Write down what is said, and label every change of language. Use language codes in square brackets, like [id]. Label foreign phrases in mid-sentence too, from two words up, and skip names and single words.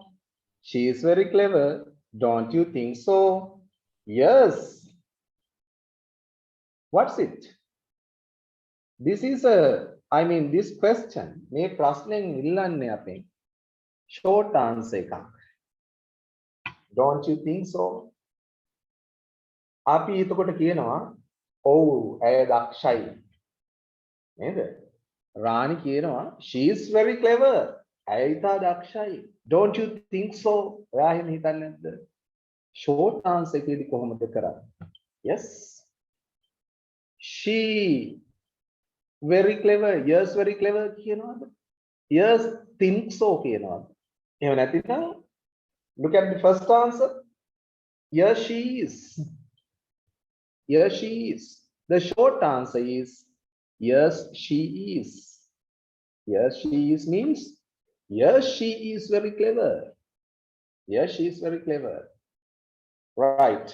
[en] She is very clever. Don't you think so? Yes. What's it? This is this question, [si] මේ ප්‍රශ්නෙන් ඉල්ලන්නේ අපෙන් [en] short answer එකක්. Don't you think so? [si] අපි එතකොට කියනවා ඔව් ඇය දක්ෂයි. නේද? රාණි කියනවා [en] she is very clever. [si] ඇය ඉතා දක්ෂයි. [en] Don't you think so? [si] ඔයා එහෙම හිතන්නේ නැද්ද? [en] Short answer [si] එකේදී කොහොමද කරන්නේ? [en] Yes. She very clever. Yes, very clever කියනවාද? Yes, think so කියනවාද? [si] එහෙම නැතිනම් [en] look at the first answer. Yes, she is. Yes, she is. The short answer is yes, she is. Yes, she is means yes, she is very clever. Yes, she is very clever. Right.